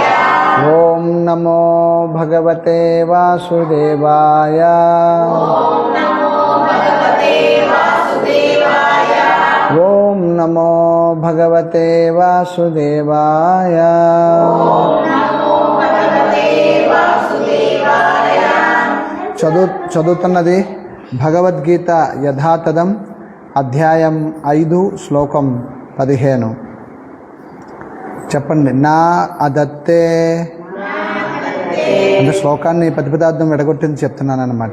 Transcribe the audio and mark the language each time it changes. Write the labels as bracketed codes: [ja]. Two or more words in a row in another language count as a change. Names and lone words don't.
[sa] ओम नमो भगवते वासुदेवाय। ओम नमो भगवते वासुदेवाय। ओम नमो भगवते वासुदेवाय। ओम नमो भगवते वासुदेवाय। [te] చదువుతున్నది భగవద్గీత యథాతథం అధ్యాయం 5 శ్లోకం 15. చెప్పండి. నా అదత్తే అంటే శ్లోకాన్ని ప్రతిపదార్థం విడగొట్టింది చెప్తున్నాను అనమాట.